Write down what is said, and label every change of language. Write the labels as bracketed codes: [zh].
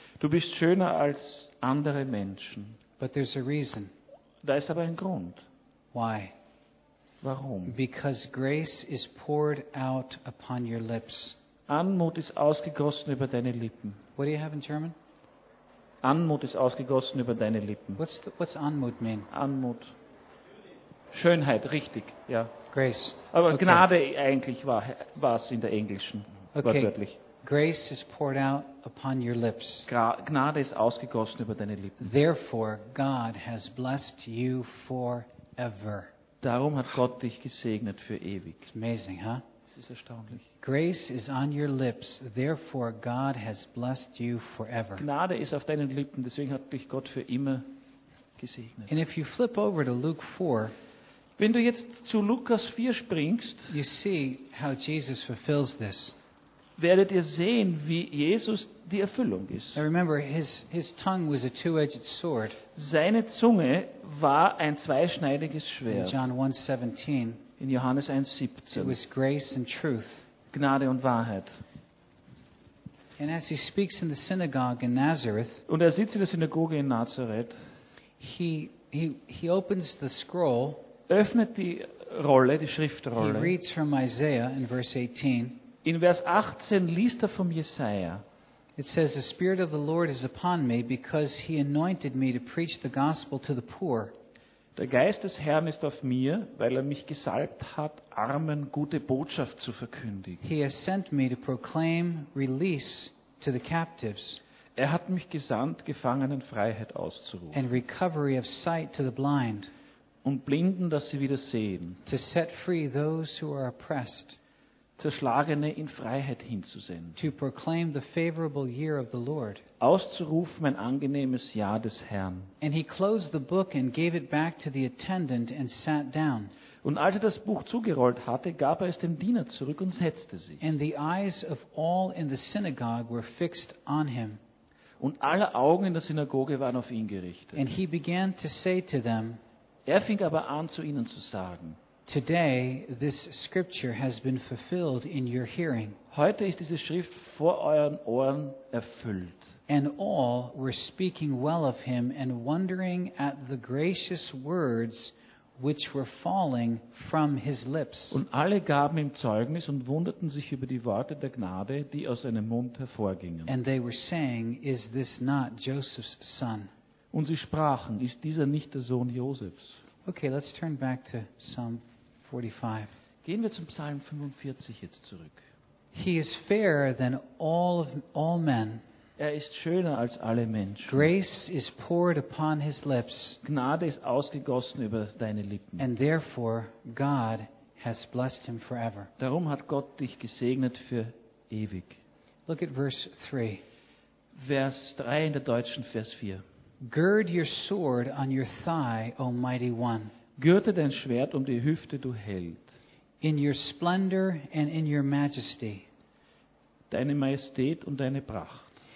[de] Du bist schöner als andere Menschen. [en] But there's a reason. [de] Da ist aber ein Grund. [en] Why? [de] Warum? [en] Because grace is poured out upon your lips. [de] Anmut ist ausgegossen über deine Lippen. [en] What do you have in German? [de] Anmut ist ausgegossen über deine Lippen. [en] What's Anmut mean? [de] Anmut. Schönheit, richtig, ja. [en] Grace. [de] Aber okay. Gnade eigentlich war es in der Englischen, wortwörtlich. Okay. [en] Grace is poured out upon your lips. [de] Gnade ist ausgegossen über deine Lippen. [en] Therefore God has blessed you forever. [de] Darum hat Gott dich gesegnet für ewig. [en] It's amazing, huh? [de] Es ist erstaunlich. [en] Grace is on your lips, therefore God has blessed you forever. [de] Gnade ist auf deinen Lippen, deswegen hat dich Gott für immer gesegnet. [en] And if you flip over to Luke 4, [de] wenn du jetzt zu Lukas 4 springst, [en] you see how Jesus fulfills this. [de] Werdet ihr sehen, wie Jesus die Erfüllung ist. [en] I remember his tongue was a two-edged sword. [de] Seine Zunge war ein zweischneidiges Schwert. In Johannes 1,17. [en] It was grace and truth. [de] Gnade und Wahrheit. [en] And as he speaks in the synagogue in Nazareth, [de] und er sitzt in der Synagoge in Nazareth, [en] he opens the scroll, [de] öffnet die Rolle, die Schriftrolle. [en] He reads from Isaiah in verse 18. [de] In Vers 18 liest er vom Jesaja. [en] It says, "The Spirit of the Lord is upon me, because He anointed me to preach the gospel to the poor." [de] Der Geist des Herrn ist auf mir, weil er mich gesalbt hat, Armen gute Botschaft zu verkündigen. [en] He has sent me to proclaim release to the captives. [de] Er hat mich gesandt, Gefangenen Freiheit auszurufen. [en] And recovery of sight to the blind. [de] Und Blinden, dass sie wieder sehen. [en] To set free those who are oppressed. [de] Zerschlagene in Freiheit hinzusenden. [en] To proclaim the favorable year of the Lord. [de] Auszurufen ein angenehmes Jahr des Herrn. [en] And he closed the book and gave it back to the attendant and sat down. [de] Und als er das Buch zugerollt hatte, gab er es dem Diener zurück und setzte sich. [en] And the eyes of all in the synagogue were fixed on him. [de] Und alle Augen in der Synagoge waren auf ihn gerichtet. [en] And he began to say to them, [de] er fing aber an, zu ihnen zu sagen, [en] today this scripture has been fulfilled in your hearing. [de] Heute ist diese Schrift vor euren Ohren erfüllt. [en] And all were speaking well of him and wondering at the gracious words which were falling from his lips. [de] Und alle gaben ihm Zeugnis und wunderten sich über die Worte der Gnade, die aus seinem Mund hervorgingen. [en] And they were saying, is this not Joseph's son? [de] Und sie sprachen, ist dieser nicht der Sohn Josefs? [en] Okay, let's turn back to Psalm 45. [de] Gehen wir zum Psalm 45 jetzt zurück. [en] He is fairer than all men. [de] Er ist schöner als alle Menschen. [en] Grace is poured upon his lips. [de] Gnade ist ausgegossen über deine Lippen. [en] And therefore God has blessed him forever. [de] Darum hat Gott dich gesegnet für ewig. [en] Look at verse 3. [de] Vers 3 in der deutschen Vers 4. [en] Gird your sword on your thigh, O mighty one. [de] Gürte dein Schwert um die Hüfte, du Held. [en] In your splendor and in your majesty. [de] Deine Majestät und deine Pracht.